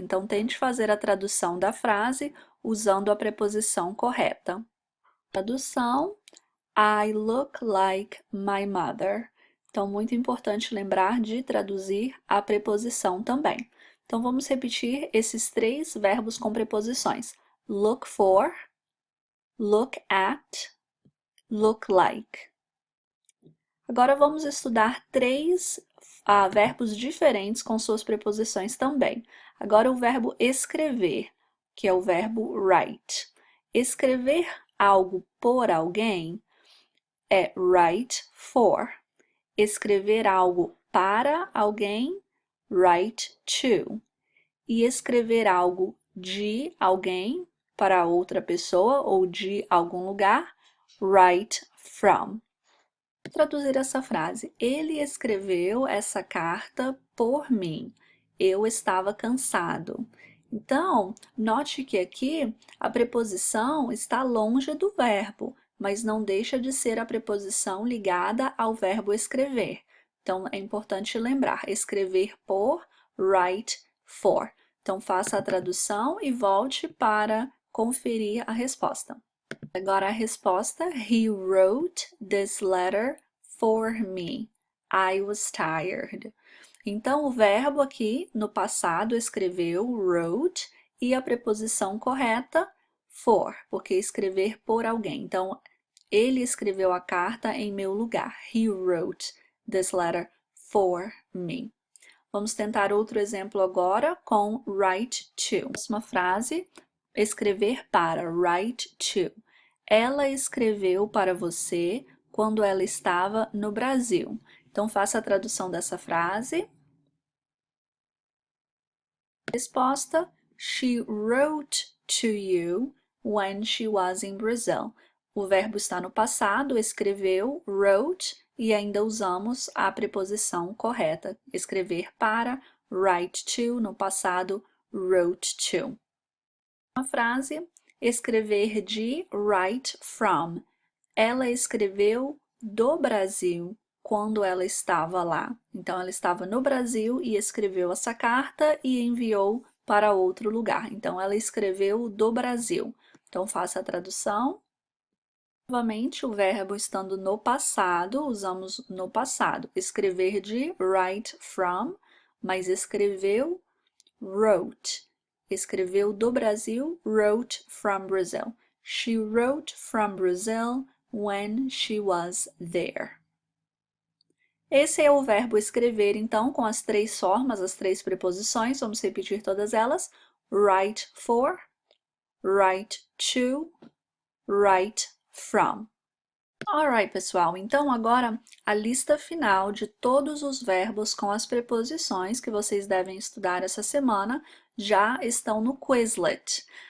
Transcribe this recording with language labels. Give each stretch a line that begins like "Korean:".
Portuguese: Então, tente fazer a tradução da frase usando a preposição correta.
English: Tradução, I look like my mother.
Portuguese: Então, muito importante lembrar de traduzir a preposição também. Então, vamos repetir esses três verbos com preposições.
English: Look for, look at, look like.
Portuguese: Agora vamos estudar três verbos diferentes com suas preposições também. Agora o verbo escrever, que é o verbo write. Escrever algo por alguém é write for. Escrever algo para alguém, write to. E escrever algo de alguém para outra pessoa ou de algum lugar, write from. Traduzir essa frase. Ele escreveu essa carta por mim. Eu estava cansado. Então, note que aqui a preposição está longe do verbo, mas não deixa de ser a preposição ligada ao verbo escrever. Então, é importante lembrar, escrever por, write for. Então, faça a tradução e volte para conferir a resposta. Agora a resposta,
English: he wrote this letter for me. I was tired.
Portuguese: Então, o verbo aqui, no passado, escreveu wrote e a preposição correta, for, porque escrever por alguém. Então, ele escreveu a carta em meu lugar.
English: He wrote this letter for me.
Portuguese: Vamos tentar outro exemplo agora com write to. Próxima frase, escrever para, write to. Ela escreveu para você quando ela estava no Brasil. Então, faça a tradução dessa frase.
English: Resposta: She wrote to you when she was in Brazil.
Portuguese: O verbo está no passado, escreveu, wrote, e ainda usamos a preposição correta. Escrever para, write to, no passado, wrote to. Uma frase, escrever de, write from. Ela escreveu do Brasil quando ela estava lá. Então, ela estava no Brasil e escreveu essa carta e enviou para outro lugar. Então, ela escreveu do Brasil. Então, faça a tradução. Novamente, o verbo estando no passado, usamos no passado. Escrever de write from, mas escreveu wrote. Escreveu do Brasil,
English: wrote from Brazil. She wrote from Brazil when she was there.
Portuguese: Esse é o verbo escrever, então, com as três formas, as três preposições. Vamos repetir todas elas.
English: Write for, write to, write from. Alright,
Portuguese: pessoal, então agora a lista final de todos os verbos com as preposições que vocês devem estudar essa semana já estão no Quizlet.